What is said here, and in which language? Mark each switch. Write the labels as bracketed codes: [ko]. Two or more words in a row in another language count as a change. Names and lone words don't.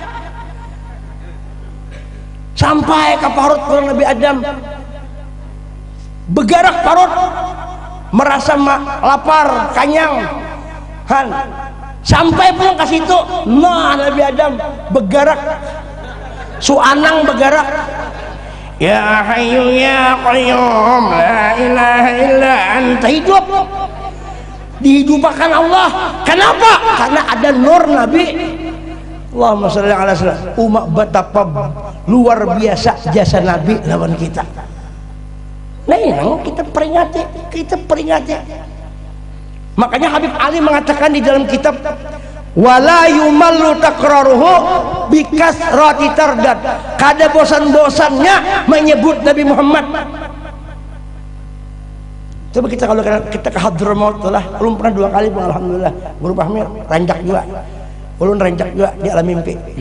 [bjn] Sampai ke parut Nabi Adam, begarak parut, merasa lapar, kanyang, sampai pulang ke situ. Nah Nabi Adam begarak, suanang begarak. [ar] يا حي يا قيوم لا إله إلا أنت, [bjn] hidup dihidupkan Allah. Kenapa? Karena ada nur Nabi. [ar] اللهم صل على سيدنا. [bjn] Umat betapa luar biasa jasa Nabi lawan kita. Nah ini kita peringati. Makanya Habib Ali mengatakan di dalam kitab, [ar] ولا يمل تكراره بكثرة ترداد, [bjn] kada bosan-bosannya menyebut Nabi Muhammad. Coba kita kalau kita ke Hadramaut lah, belum pernah 2 kali pun alhamdulillah. Guru Fahmi rancak juga, ulun rancak juga di alam mimpi.